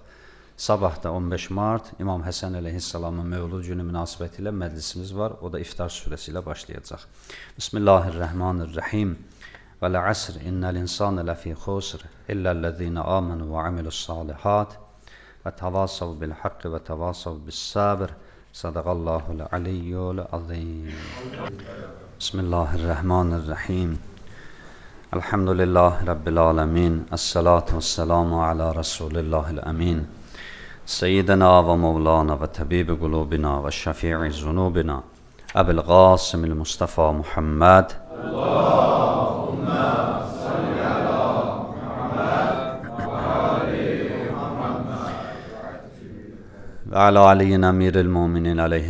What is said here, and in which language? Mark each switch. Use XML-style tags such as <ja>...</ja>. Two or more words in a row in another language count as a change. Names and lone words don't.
<az>Sabah da 15 mart İmam Həsən əleyhissalamın mövlud günü münasibəti ilə məclisimiz var. O da iftar surəsi ilə başlayacaq. Bismillahirrahmanirrahim.</az> <ar>والعصر إن الإنسان لفي خسر إلا الذين آمنوا وعملوا الصالحات وتواصوا بالحق وتواصوا بالصبر. صدق الله العلي العظيم. بسم الله الرحمن الرحيم. الحمد لله رب العالمين. والصلاة والسلام على رسول الله الأمين. سيدنا ومولانا وطبيب قلوبنا وشفيع ذنوبنا أبي القاسم المصطفى محمد اللهم صل على محمد وآل محمد وعلى علي أمير المؤمنين عليه</ar>